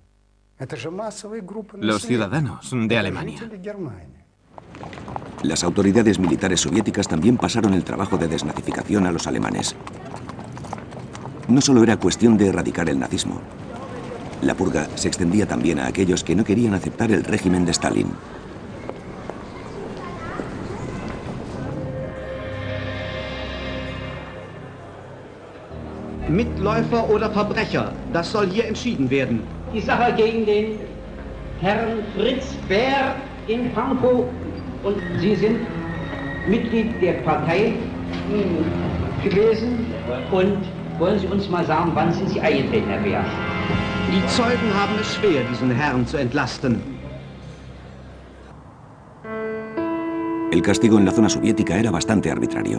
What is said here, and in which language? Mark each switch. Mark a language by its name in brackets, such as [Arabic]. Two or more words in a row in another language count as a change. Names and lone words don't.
[Spanish] Los ciudadanos de Alemania. Las autoridades militares soviéticas también pasaron el trabajo de desnazificación a los alemanes. No solo era cuestión de erradicar el nazismo. La purga se extendía también a aquellos que no querían aceptar el régimen de Stalin. [German] Mitläufer oder Verbrecher, das soll hier entschieden werden. Die Sache gegen den Herrn Fritz Bär in Pankow und Sie sind Mitglied der Partei gewesen und wollen Sie uns mal sagen, wann sind Sie eingetreten, Herr Bär? Die Zeugen haben es schwer, diesen Herrn zu entlasten. [Spanish] El castigo en la zona soviética era bastante arbitrario.